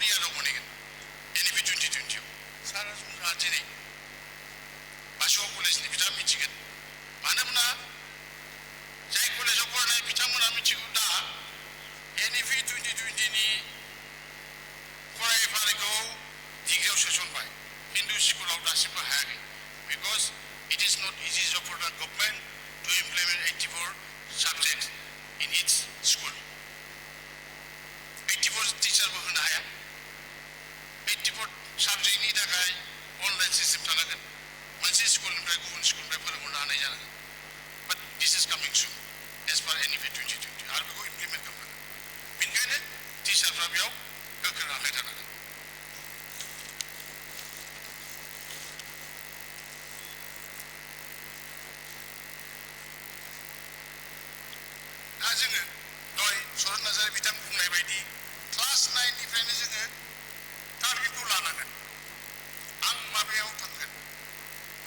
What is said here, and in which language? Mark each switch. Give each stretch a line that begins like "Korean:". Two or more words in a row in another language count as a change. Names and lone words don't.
Bodo: इयाराव मोनहैगोन NEP 2020 सारा जोंहा दिनै बासुगाव कलेजनि बिथाङा मिथिगोन मानो होनब्ला जाय कलेजाव फरायनाय बिथांमोना मिथिगौ दा NEP 2020 नि फरायफारिखौ डिग्रियाव सोसनबाय खिन्थु स्कुलाव दासिमबो हायाखै
English: because it is not easy job for the government to implement
Bodo: 84
English: subjects in its school
Bodo: 84 टिचारबो होनो हाया 84 साबजेक्टनि थाखाय
English: online system
Bodo: थानांगोन मोनसे स्कुलनिफ्राय गुबुन स्कुलनिफ्राय फोरोंहरनो हानाय जानांगोन
English: but this is coming soon as per
Bodo: NEP 2020 आरो बेखौ इमप्लिमेन्ट खालामनांगोन बेनिखायनो टिचारफ्रा बेयाव गोख्रों आखाइ थानांगोन दा जोङो दहाय सरन नार्जारि बिथां बुंनाय बायदि क्लास 9 निफ्रायनो जोङो टारगेटखौ लानांगोन आं माबायाव थांगोन मा